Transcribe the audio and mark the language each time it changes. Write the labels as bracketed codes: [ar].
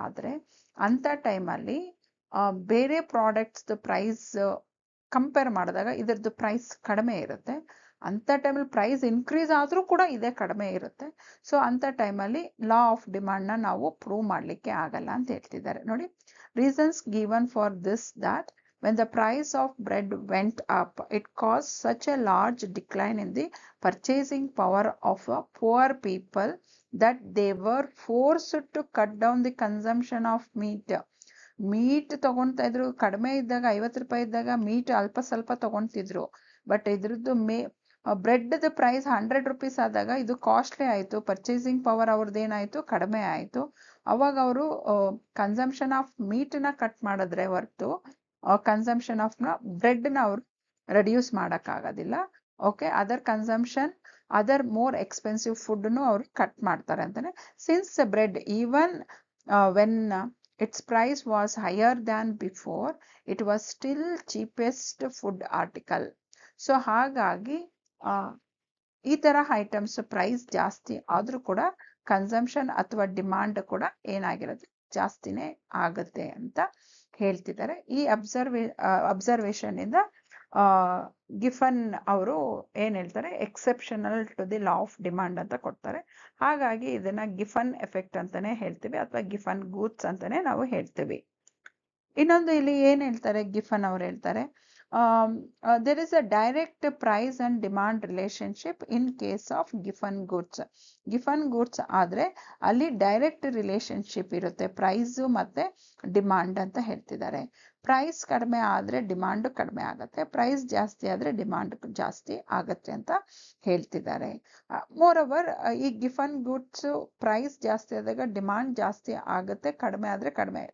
[kn] ಆದ್ರೆ ಅಂತ ಟೈಮಲ್ಲಿ ಬೇರೆ ಪ್ರಾಡಕ್ಟ್ಸ್ ಪ್ರೈಸ್ ಕಂಪೇರ್ ಮಾಡಿದಾಗ ಇದರದ್ದು ಪ್ರೈಸ್ ಕಡಿಮೆ ಇರುತ್ತೆ. ಅಂತ ಟೈಮಲ್ಲಿ ಪ್ರೈಸ್ ಇನ್ಕ್ರೀಸ್ ಆದ್ರೂ ಕೂಡ ಇದೇ ಕಡಿಮೆ ಇರುತ್ತೆ. ಸೊ ಅಂತ ಟೈಮಲ್ಲಿ ಲಾ ಆಫ್ ಡಿಮಾಂಡ್ ನ ನಾವು ಪ್ರೂವ್ ಮಾಡ್ಲಿಕ್ಕೆ ಆಗಲ್ಲ ಅಂತ ಹೇಳ್ತಿದ್ದಾರೆ. ನೋಡಿ, [en] Reasons given for this that when the price of bread went up, it caused such a large decline in the purchasing power of poor people that they were forced to cut down the consumption of meat. [kn] Meet ತಗೊಂತಾ ಇದ್ರು, ಕಡಿಮೆ ಇದ್ದಾಗ 50 ರೂಪಾಯಿ ಇದ್ದಾಗ meet ಅಲ್ಪ ಸ್ವಲ್ಪ ತಗೊಂತಿದ್ರು. But ಇದ್ರದ್ದು bread price 100 rupees ಆದಾಗ ಇದು ಕಾಸ್ಟ್ಲಿ ಆಯ್ತು, ಪರ್ಚೇಸಿಂಗ್ ಪವರ್ ಅವ್ರದ್ದು ಏನಾಯ್ತು, ಕಡಿಮೆ ಆಯ್ತು. ಅವಾಗ ಅವರು ಕನ್ಸಂಪ್ಷನ್ ಆಫ್ ಮೀಟ್ ನ ಕಟ್ ಮಾಡಿದ್ರೆ ಹೊರತು ಕನ್ಸಂಪ್ಷನ್ ಆಫ್ ಬ್ರೆಡ್ ನ ಅವ್ರು ರೆಡ್ಯೂಸ್ ಮಾಡಕ್ ಆಗೋದಿಲ್ಲ. Okay, other consumption other more expensive food ಅವ್ರು ಕಟ್ ಮಾಡ್ತಾರೆ ಅಂತಾನೆ. [en] Since bread even when its price was higher than before, it was still cheapest food article. [kn] So ಹಾಗಾಗಿ ಈ ತರ ಐಟಮ್ಸ್ ಪ್ರೈಸ್ ಜಾಸ್ತಿ ಆದ್ರೂ ಕೂಡ ಕನ್ಸಂಪ್ಷನ್ ಅಥವಾ ಡಿಮಾಂಡ್ ಕೂಡ ಏನಾಗಿರುತ್ತೆ, ಜಾಸ್ತಿನೇ ಆಗುತ್ತೆ ಅಂತ ಹೇಳ್ತಿದ್ದಾರೆ. ಈ ಅಬ್ಸರ್ವೇಷನ್ ಇಂದ ಗಿಫನ್ ಅವರು ಏನ್ ಹೇಳ್ತಾರೆ, exceptional to the law of demand ಅಂತ ಕೊಡ್ತಾರೆ. ಹಾಗಾಗಿ ಇದನ್ನ ಗಿಫನ್ ಎಫೆಕ್ಟ್ ಅಂತಾನೆ ಹೇಳ್ತೀವಿ ಅಥವಾ ಗಿಫನ್ ಗೂಡ್ಸ್ ಅಂತಾನೆ ನಾವು ಹೇಳ್ತೀವಿ. ಇನ್ನೊಂದು ಇಲ್ಲಿ ಏನ್ ಹೇಳ್ತಾರೆ ಗಿಫನ್ ಅವ್ರು ಹೇಳ್ತಾರೆ, [en] there is a direct price and demand relationship in case of giffen goods. [kn] ಗಿಫನ್ goods ಆದ್ರೆ ಅಲ್ಲಿ ಡೈರೆಕ್ಟ್ ರಿಲೇಶನ್ಶಿಪ್ ಇರುತ್ತೆ ಪ್ರೈಸ್ ಮತ್ತೆ ಡಿಮಾಂಡ್ ಅಂತ ಹೇಳ್ತಿದ್ದಾರೆ. ಪ್ರೈಸ್ ಕಡಿಮೆ ಆದ್ರೆ ಡಿಮಾಂಡ್ ಕಡಿಮೆ ಆಗತ್ತೆ, ಪ್ರೈಸ್ ಜಾಸ್ತಿ ಆದ್ರೆ ಡಿಮಾಂಡ್ ಜಾಸ್ತಿ ಆಗತ್ತೆ ಅಂತ ಹೇಳ್ತಿದ್ದಾರೆ. ಮೋರ್ ಓವರ್ ಈ ಗಿಫನ್ ಗೂಡ್ಸ್ ಪ್ರೈಸ್ ಜಾಸ್ತಿ ಆದಾಗ ಡಿಮಾಂಡ್ ಜಾಸ್ತಿ ಆಗತ್ತೆ, ಕಡಿಮೆ ಆದ್ರೆ ಕಡಿಮೆ.